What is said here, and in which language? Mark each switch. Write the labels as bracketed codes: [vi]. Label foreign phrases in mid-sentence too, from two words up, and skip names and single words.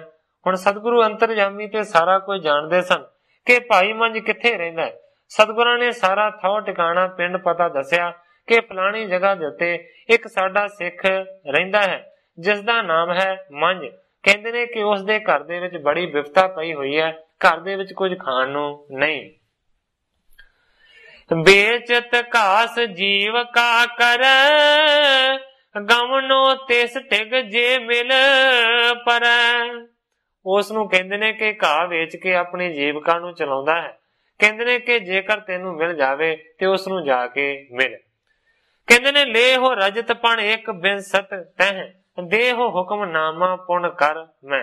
[pa] ਹੁਣ ਸਤਿਗੁਰੂ ਅੰਤਰਜਾਮੀ ਤੇ ਸਾਰਾ ਕੁਝ ਜਾਣਦੇ ਸਨ ਕਿ ਭਾਈ ਮੰਝ ਕਿੱਥੇ ਰਹਿੰਦਾ ਹੈ। ਸਤਿਗੁਰਾਂ ਨੇ ਸਾਰਾ ਥਾਂ ਟਿਕਾਣਾ ਪਿੰਡ ਪਤਾ ਦੱਸਿਆ ਕਿ ਫਲਾਣੀ ਜਗ੍ਹਾ ਦੇ ਉੱਤੇ ਇੱਕ ਸਾਡਾ ਸਿੱਖ ਰਹਿੰਦਾ ਹੈ ਜਿਸ ਦਾ ਨਾਮ ਹੈ ਮੰਝ। ਕਹਿੰਦੇ ਨੇ ਕਿ ਉਸ ਦੇ ਘਰ ਦੇ ਵਿੱਚ ਬੜੀ ਵਿਪਤਾ ਪਈ ਹੋਈ ਹੈ, ਘਰ ਦੇ ਵਿੱਚ ਕੁਝ ਖਾਣ ਨੂੰ ਨਹੀਂ। [bra] बेचत घास जीव का कर, गमनो तिस टिग जे मिल पर। [pa] ਉਸ ਨੂੰ ਕਹਿੰਦੇ ਨੇ ਕਿ ਘਾਹ ਵੇਚ ਕੇ ਆਪਣੀ ਜੀਵਕਾ ਨੂੰ ਚਲਾਉਂਦਾ ਹੈ। ਕਹਿੰਦੇ ਨੇ ਕਿ ਜੇਕਰ ਤੈਨੂੰ ਮਿਲ ਜਾਵੇ ਤੇ ਉਸ ਨੂੰ ਜਾ ਕੇ ਮਿਲ। ਕਹਿੰਦੇ ਨੇ [bra] ਲੇਹੋ ਰਜਤ ਪਣ ਇੱਕ ਬਿਨਸਤ ਤਹਿ, ਦੇਹੋ ਹੁਕਮਨਾਮਾ ਪੁਨ ਕਰ ਮੈਂ।